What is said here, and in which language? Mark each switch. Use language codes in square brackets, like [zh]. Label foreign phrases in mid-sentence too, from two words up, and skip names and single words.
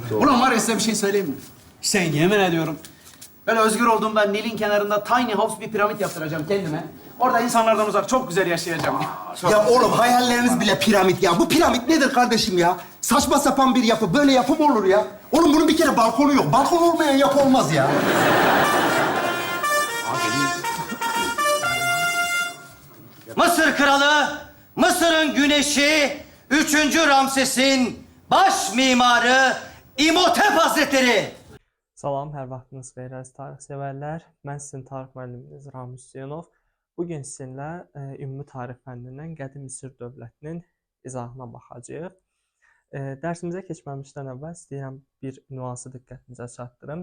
[tr] Ulan var ya size bir şey söyleyeyim mi? Hüseyin yemin ediyorum. Böyle özgür olduğumda Nil'in kenarında [en] tiny house [tr] bir piramit yaptıracağım kendime. Orada insanlardan uzak çok güzel yaşayacağım. Ya oğlum hayalleriniz bile piramit ya. Bu piramit nedir kardeşim ya? Saçma sapan bir yapı. Böyle yapı mı olur ya? Oğlum bunun bir kere balkonu yok. Balkon olmayan yapı olmaz ya. Mısır kralı, Mısır'ın güneşi, 3. Ramses'in baş mimarı İmhotep Hazretleri. [az] Salam, hər vaxtınız xeyir əziz tarix sevərlər. Mən sizin tarix müəlliminiz Ramiz Hüseynov. Bugün sizinlə ümumi tarix fənnindən Qədim Misir dövlətinin izahına baxacağıq. Dərsimizə keçməmişdən əvvəl istəyirəm bir nüansı diqqətinizə çatdırım.